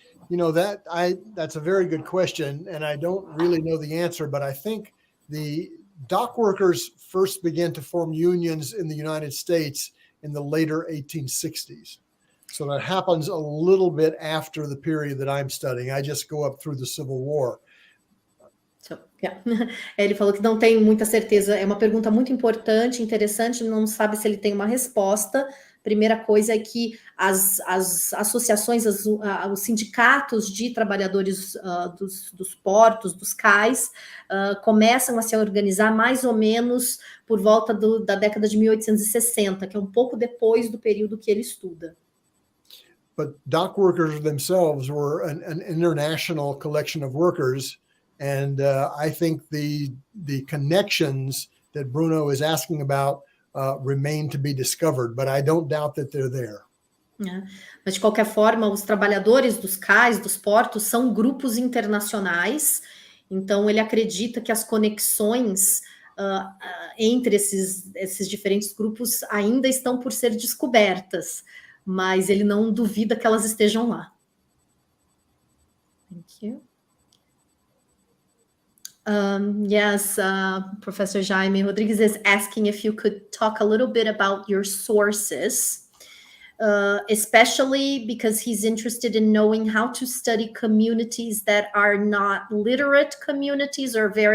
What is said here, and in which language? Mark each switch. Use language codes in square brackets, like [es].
[en] You know, that's a very good question, and I don't really know the answer, but I think the dock workers first began to form unions in the United States in the later 1860s. So that happens a little bit after the period that I'm studying. I just go up through the Civil War. So, yeah. [pt] Ele falou que não tem muita certeza. É uma pergunta muito importante, interessante, não sabe se ele tem uma resposta. Primeira coisa é que as associações, os sindicatos de trabalhadores dos portos, dos cais, começam a se organizar mais ou menos por volta da década de 1860, que é um pouco depois do período que ele estuda. [en] But dock workers themselves were an international collection of workers, and I think the connections that Bruno is asking about remain to be discovered, but I don't doubt that they're there. [pt] Mas de qualquer forma, os trabalhadores dos cais, dos portos, são grupos internacionais. Então ele acredita que as conexões entre esses diferentes grupos ainda estão por ser descobertas, mas ele não duvida que elas estejam lá. [en] Thank you. Yes, Professor Jaime Rodrigues is asking if you could talk a little bit about your sources, especially because he's interested in knowing how to study communities that are not literate communities or